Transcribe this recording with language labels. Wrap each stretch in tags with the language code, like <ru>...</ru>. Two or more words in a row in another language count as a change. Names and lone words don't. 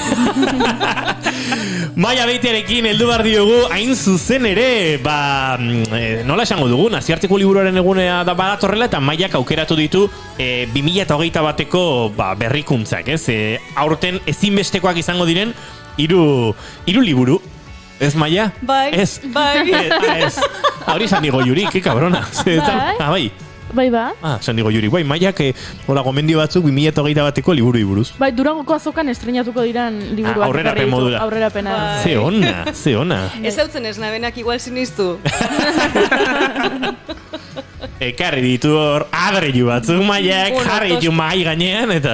<eu>Maia Beitiarekin heldu behar diogu, hain zuzen ere, nola esango dugu, nazioarteko liburuaren egunea da badatorrela, eta Maiak aukeratu ditu 2021ko berrikuntzak, ez? Aurten ezinbestekoak izango diren, 3 liburu. Ez, Maia? Bai. Ez. Ez. Hori esan digo Yuri,</eu> <es>que cabrona.</es> <eu>Bai. Bai ba? Esan digo Yuri, bai, Maiak gomendio batzuk 2021ko liburu iburuz. Bai, Durangoko azokan estrenatuko diran liburuak. Aurrerapen modura. Aurrerapena. Ze ona. Ez hautzen ez nabenak igual siniztu. Ekarri ditu hor adreilu batzuk Maiak, jarri ditu mai gainean, eta...</eu>